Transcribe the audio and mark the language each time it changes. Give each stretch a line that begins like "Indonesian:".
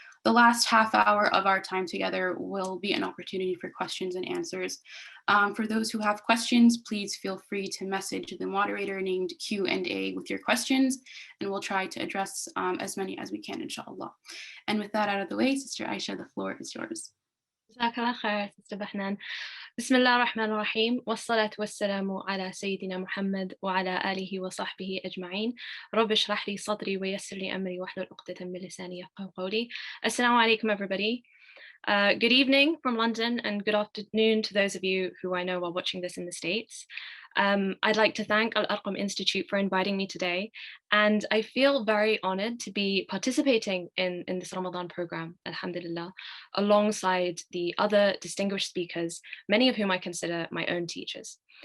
English: The last half hour of our time together will be an opportunity for questions and answers. For those who have questions, please feel free to message the moderator named Q&A with your questions, and we'll try to address as many as we can, inshallah. And with that out of the way, Sister Aisha, the floor is yours.
Arabic: جزاك خير Sister Bahnan. بسم الله الرحمن الرحيم والصلاة والسلام على سيدنا محمد وعلى آله وصحبه أجمعين رب اشرح لي صدري ويسر لي أمري واحلل عقدة من لساني يفقهوا قولي.
English: Assalamu alaikum everybody. Good evening from London and good afternoon to those of you who I know are watching this in the States. I'd like to thank Al-Arqam Institute for inviting me today, and I feel very honored to be participating in this Ramadan program, alhamdulillah, alongside the other distinguished speakers, many of whom I consider my own teachers.